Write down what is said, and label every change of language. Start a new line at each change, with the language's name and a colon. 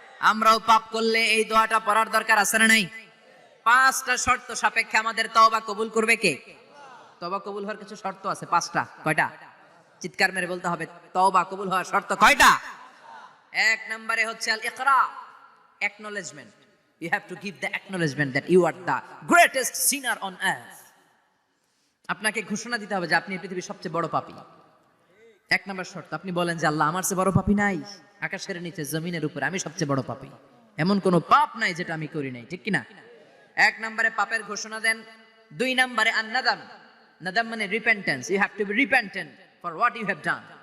Bangla: আমরাও পাপ করলে এই দোয়াটা পড়ার দরকার আছে না নাই? 5টা শর্ত সাপেক্ষে আমাদের তওবা কবুল করবে কে? তওবা কবুল হওয়ার কিছু শর্ত আছে, 5টা। কয়টা? চিৎকার মেরে বলতে হবে, তওবা কবুল হওয়ার শর্ত কয়টা? 1 নম্বরে হচ্ছে আল ইকরা, acknowledgement.
English: You have to give the acknowledgement that you are the greatest sinner on earth.
Bangla: আপনাকে ঘোষণা দিতে হবে যে আপনি এই পৃথিবীর সবচেয়ে বড় পাপী। 1 নম্বর শর্ত, আপনি বলেন যে আল্লাহ আমার চেয়ে বড় পাপী নাই, আকাশের নিচে জমিনের উপরে আমি সবচেয়ে বড় পাপী, এমন কোনো পাপ নাই যেটা আমি করি নাই, ঠিক কি না? 1 নম্বরে পাপের ঘোষণা দেন। 2 নম্বরে আন-নাদাম, নাদাম মানে repentance,
English: You have to be repentant for what you have done.